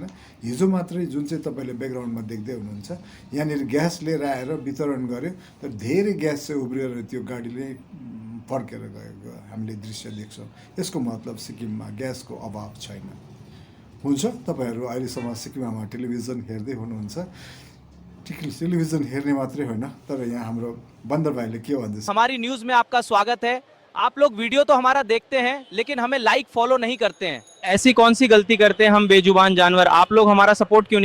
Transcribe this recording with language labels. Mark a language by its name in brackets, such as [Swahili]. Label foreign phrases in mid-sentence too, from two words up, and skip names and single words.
[Nepali] हिजो मात्रै जुन चाहिँ तपाईँले ब्याकग्राउन्डमा देख्दै हुनुहुन्छ, यहाँनिर ग्यास लिएर आएर वितरण गर्यो, तर धेरै ग्यास चाहिँ उब्रिएर त्यो गाडीले फर्केर गएको हामीले दृश्य देख्छौँ। यसको मतलब सिक्किममा ग्यासको अभाव छैन। हुन्छ, तपाईँहरू अहिलेसम्म सिक्किममा टेलिभिजन हेर्दै हुनुहुन्छ। टेलिभिजन हेर्ने मात्रै होइन, तर यहाँ हाम्रो बन्दर भाइले के भन्दैछ। [Hindi] हमारी न्यूज में आपका स्वागत है। आप लोग वीडियो तो हमारा देखते हैं लेकिन हमें [English] like follow [Hindi] नहीं करते हैं। ऐसी कौन सी गलती करते हैं हम बेजुबान जानवर? आप लोग हमारा सपोर्ट क्यों नहीं